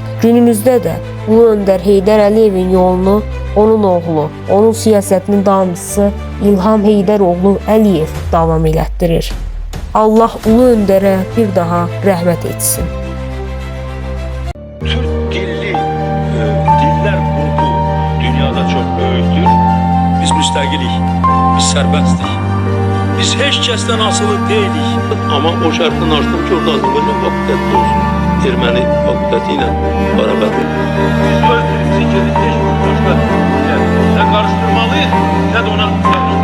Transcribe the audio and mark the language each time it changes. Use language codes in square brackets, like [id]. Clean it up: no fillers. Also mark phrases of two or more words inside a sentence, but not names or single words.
[az] Günümüzdə də Ulu Öndər Heydər Əliyevin yolunu onun oğlu, onun siyasətinin davamçısı İlham Heydər oğlu Əliyev davam elətdirir. Allah Ulu Öndərə bir daha rəhmət etsin. [tr] Türk dilli diller grubu dünyada çok büyüktür. [az] Biz müstəqilik, biz sərbəstlik. Biz heç kəsdən asılı deyilik. Amma o şərtdən açdım ki, orada Azərbaycan fakültəti olsun. Erməni fakültəti ilə bərabər. Biz öz dilimizi gedib heç bir başqa nə qarışdırmalıyıq, nə də ona